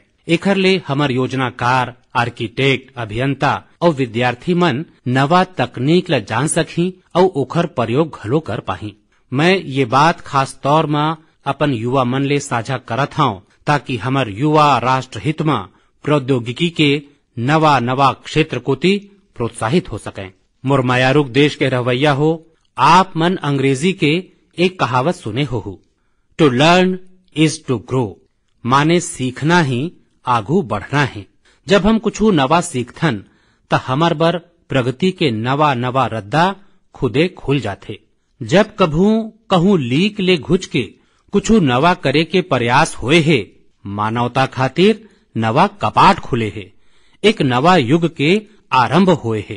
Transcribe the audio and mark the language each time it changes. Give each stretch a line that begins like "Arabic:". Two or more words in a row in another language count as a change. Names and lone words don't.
Chhattisgarhi: एखर ले हमर योजनाकार, आर्किटेक्ट, अभियंता और विद्यार्थी मन नवा तकनीक ला जान सकी और ओखर प्रयोग घलो कर पाही। मैं ये बात खास तौर में अपन युवा मन ले साझा करत हूँ ताकि हमर युवा राष्ट्र हित में प्रौद्योगिकी के नवा नवा क्षेत्र कोती प्रोत्साहित हो सकें। मोर मायारुक देश के रवैया हो, आप मन अंग्रेजी के एक कहावत सुने हो,
English: to learn is to grow,
Chhattisgarhi: माने सीखना ही आगू बढ़ना है। जब हम कुछ नवा सीखथन त हमर बर प्रगति के नवा नवा रद्दा खुदे खुल जाथे। जब कभू कहूं लीक ले घुच के कुछ नवा करे के प्रयास हुए है, मानवता खातिर नवा कपाट खुले है, एक नवा युग के आरंभ हुए है।